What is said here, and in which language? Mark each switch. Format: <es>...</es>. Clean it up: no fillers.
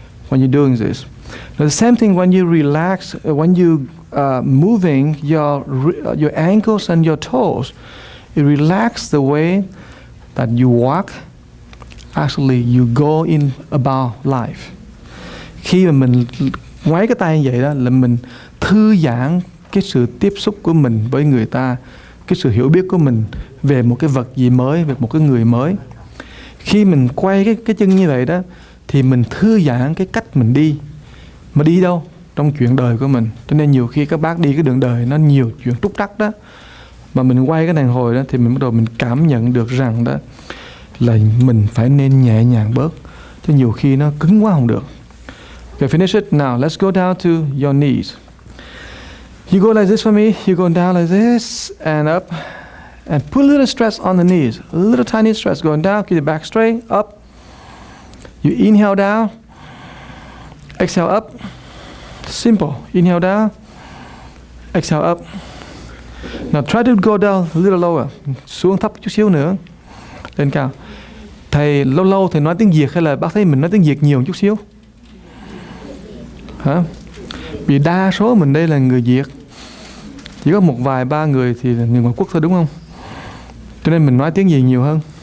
<en>When you're doing this, now the same thing when you relax, when you moving your ankles and your toes, it relax the way that you walk. Actually, you go in about life.</en> <vi>Khi mà mình ngoáy cái tay như vậy đó là mình thư giãn cái sự tiếp xúc của mình với người ta, cái sự hiểu biết của mình về một cái vật gì mới, về một cái người mới. Khi mình quay cái chân như vậy đó thì mình thư giãn cái cách mình đi. Mà đi đâu? Trong chuyện đời của mình. Cho nên nhiều khi các bác đi cái đường đời nó nhiều chuyện trúc trắc đó. Mà mình quay cái đàn hồi đó thì mình bắt đầu mình cảm nhận được rằng đó là mình phải nên nhẹ nhàng bớt. Chứ nhiều khi nó cứng quá không được.</vi> <en>Okay, finish it. Now, let's go down to your knees. You go like this for me. You go down like this and up. And put a little stress on the knees. A little tiny stress going down. Keep the back straight. Up. You inhale down. Exhale up. Simple. Inhale down. Exhale up. Now try to go down a little lower.</en> <vi>Xuống thấp chút xíu nữa. Lên cao. Thầy lâu lâu thầy nói tiếng Việt hay là bác thấy mình nói tiếng Việt nhiều chút xíu? Hả? Vì đa số mình đây là người Việt. Chỉ có một vài ba người thì là người ngoại quốc thôi đúng không? Cho nên mình nói tiếng gì nhiều hơn?</vi>